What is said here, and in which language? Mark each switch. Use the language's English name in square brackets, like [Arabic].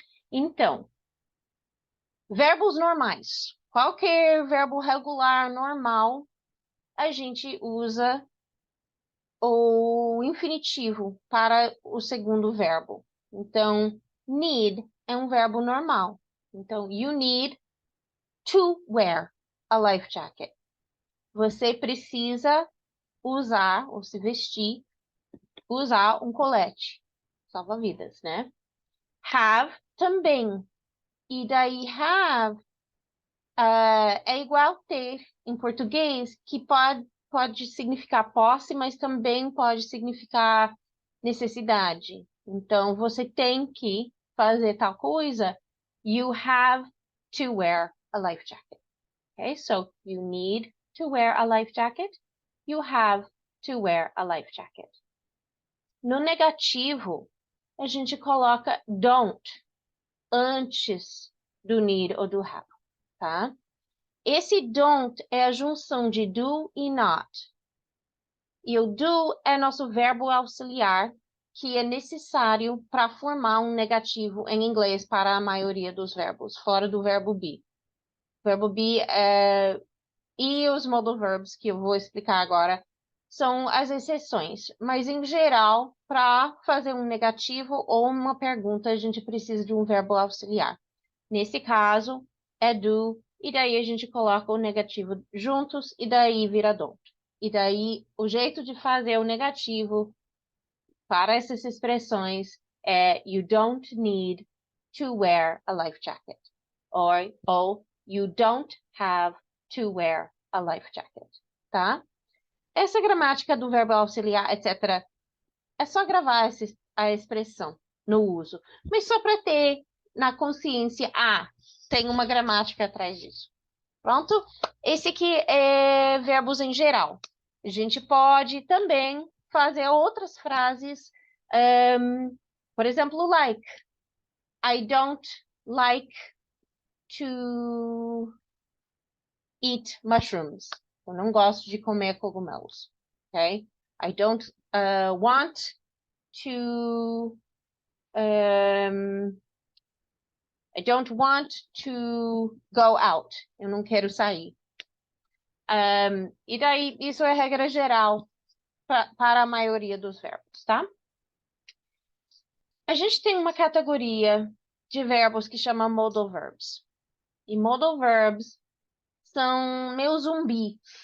[Portuguese] Então, verbos normais. Qualquer verbo regular normal a gente usa o infinitivo para o segundo verbo. Então, need é um verbo normal. [English] Então, you need to wear a life jacket. [Portuguese] Você precisa usar ou se vestir, usar um colete. Salva-vidas, né? Have também. E daí have é igual ter em português, que pode significar posse, mas também pode significar necessidade. Então, você tem que fazer tal coisa. [English] You have to wear a life jacket. Okay, so you need to wear a life jacket. You have to wear a life jacket. [Portuguese] No negativo, a gente coloca don't antes do need ou do have, tá? Esse don't é a junção de do e not. E o do é nosso verbo auxiliar, que é necessário para formar um negativo em inglês para a maioria dos verbos, fora do verbo be. O verbo be e os modal verbs, que eu vou explicar agora, são as exceções. Mas, em geral, para fazer um negativo ou uma pergunta, a gente precisa de um verbo auxiliar. Nesse caso, é do, e daí a gente coloca o negativo juntos, e daí vira don't. E daí, o jeito de fazer o negativo para essas expressões é [English] you don't need to wear a life jacket. Or you don't have to wear a life jacket, tá? [Portuguese] Essa gramática do verbo auxiliar, etc., é só gravar a expressão no uso. Mas só para ter na consciência, tem uma gramática atrás disso. Pronto? Esse aqui é verbos em geral. A gente pode também fazer outras frases, por exemplo, like. [English] I don't like to eat mushrooms. [Portuguese] Eu não gosto de comer cogumelos. [English] Okay? I don't want to I don't want to go out. [Portuguese] Eu não quero sair. E daí, isso é regra geral para a maioria dos verbos, tá? A gente tem uma categoria de verbos que chama modal verbs. E modal verbs são meio zumbi.